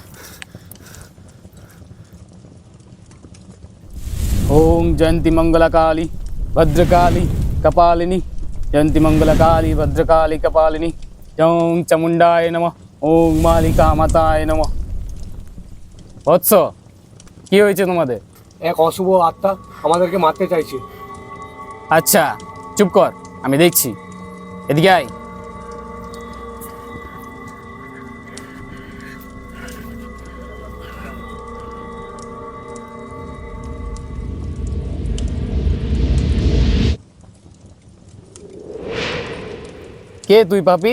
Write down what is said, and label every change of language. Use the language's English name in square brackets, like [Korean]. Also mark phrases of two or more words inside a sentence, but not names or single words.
[Sanskrit] ओम जयंती मंगलकाली भद्रकाली कपालिनी जयंती मंगलकाली भद्रकाली कपालिनी ओम चामुंडाय नमः ओम मालिका माताय नमः। [Bangla] বৎস কি হয়েছে তোমাদের? এক অশুভ আত্মা আমাদেরকে মারতে চাইছে। আচ্ছা চুপ কর, আমি দেখছি। এদিকে আয়। কে তুই পাপী?